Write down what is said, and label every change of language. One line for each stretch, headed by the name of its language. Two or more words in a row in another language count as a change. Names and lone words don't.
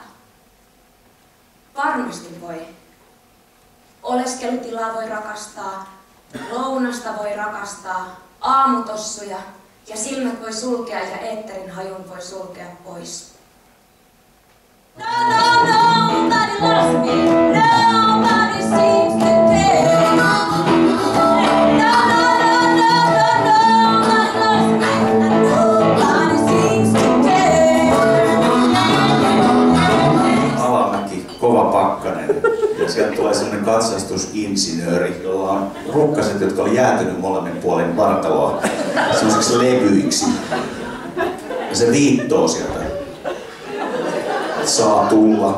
Finnish: Varmasti voi. Oleskelutilaa voi rakastaa, lounasta voi rakastaa, aamutossuja ja silmät voi sulkea ja eetterin hajun voi sulkea pois.
English: No, nobody loves me, nobody seems to care. Nobody loves me, nobody seems to care.
Finnish: Alamäki, kova pakkanen. Ja sieltä tulee sellainen katsastusinsinööri, jolla on rukkaset, jotka oli jäätynyt molemmin puolin vartaloa sellaisiksi levyiksi. Ja se viittoo sieltä. Saa tulla.